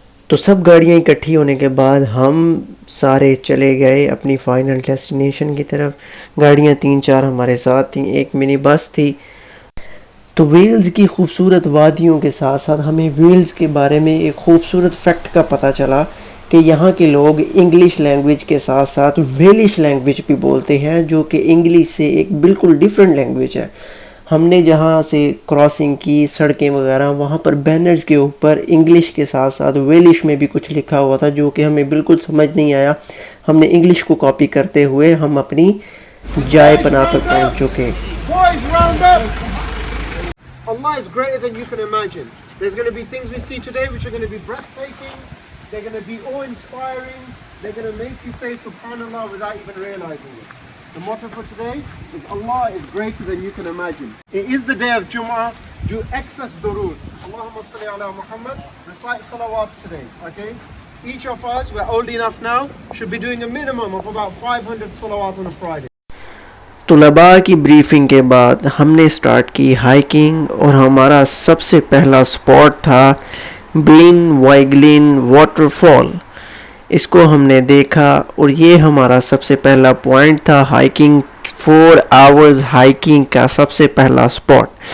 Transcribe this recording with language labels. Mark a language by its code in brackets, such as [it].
[ur] تو سب گاڑیاں اکٹھی ہونے کے بعد ہم سارے چلے گئے اپنی فائنل ڈیسٹینیشن کی طرف۔ گاڑیاں 3-4 ہمارے ساتھ تھیں، ایک منی بس تھی۔ تو ویلز کی خوبصورت وادیوں کے ساتھ ساتھ ہمیں ویلز کے بارے میں ایک خوبصورت فیکٹ کا پتہ چلا کہ یہاں کے لوگ انگلش لینگویج کے ساتھ ساتھ ویلش لینگویج بھی بولتے ہیں، جو کہ انگلش سے ایک بالکل ڈیفرنٹ لینگویج ہے۔ ہم نے جہاں سے کراسنگ کی، سڑکیں وغیرہ، وہاں پر بینرز کے اوپر انگلش کے ساتھ ساتھ ویلش میں بھی کچھ لکھا ہوا تھا جو کہ ہمیں بالکل سمجھ نہیں آیا۔ ہم نے انگلش کو کاپی کرتے ہوئے ہم اپنی جائے پناہ پر پہنچ چکے۔ [en] Allah is greater than you can imagine. There's going to be things we see today which are going to be breathtaking. They're going to be awe-inspiring. They're going to make you say subhanallah without even realizing it. The motto for today is Allah is greater than you can imagine. It is the day of Jumu'ah. Do excess durood. [ar] Allahumma salli ala Muhammad. [en] Recite salawat today. Okay? Each of us, we're old enough now, should be doing a minimum of about 500 salawat on a Friday. [ur] طلباء کی briefing کے بعد ہم نے start کی hiking اور ہمارا سب سے پہلا سپاٹ تھا billion Y Glenn water fall. اس کو ہم نے دیکھا اور یہ ہمارا سب سے پہلا پوائنٹ تھا ہائکنگ، 4 آورز ہائکنگ کا سب سے پہلا سپاٹ۔